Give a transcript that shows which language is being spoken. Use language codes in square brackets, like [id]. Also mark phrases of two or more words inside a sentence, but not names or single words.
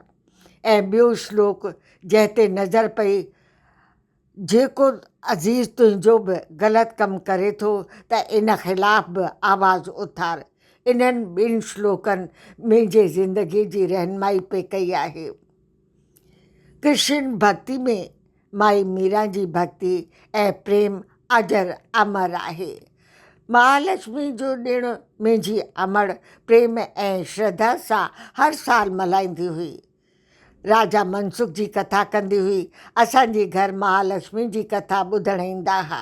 [sd] ऐं ॿियो श्लोक जंहिं ते नज़र पई, जेको अज़ीज़ तुंहिंजो बि ग़लति कमु करे थो त इन ख़िलाफ़ बि आवाज़ु उथार। इन्हनि ॿिनि श्लोकनि मुंहिंजे ज़िंदगीअ जी रहनुमाई पे कई आहे। कृष्ण भक्ति में माई मीरा जी भक्ति ऐं प्रेम अजर अमर आहे। महालक्ष्मी जो ॾिणु मुंहिंजी अमड़ प्रेम ऐं श्रद्धा सां हर साल मल्हाईंदी हुई। राजा मनसुख जी कथा कंदी हुई। असांजे घर महालक्ष्मी जी कथा ॿुधण ईंदा हुआ।